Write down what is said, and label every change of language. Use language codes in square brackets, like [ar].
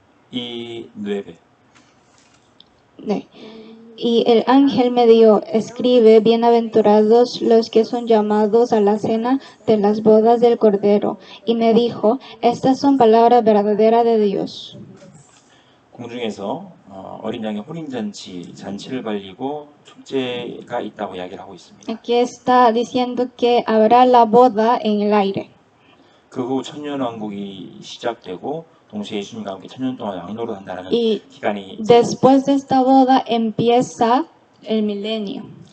[es] Y 9. Y el ángel me dio, escribe, bienaventurados los que son llamados a la cena de las bodas del Cordero. Y me dijo, estas son palabras verdaderas de Dios. [ko] 공중에서 어린 양의 잔치를 벌리고 축제가 있다고 이야기를 하고 있습니다. [es] Aquí está diciendo que habrá la boda en el aire. [ko] 그 후 천년왕국이 시작되고 동시에 예수님과 함께 천년 동안 왕노릇한다는 기간이 [es] después de esta boda empieza el milenio.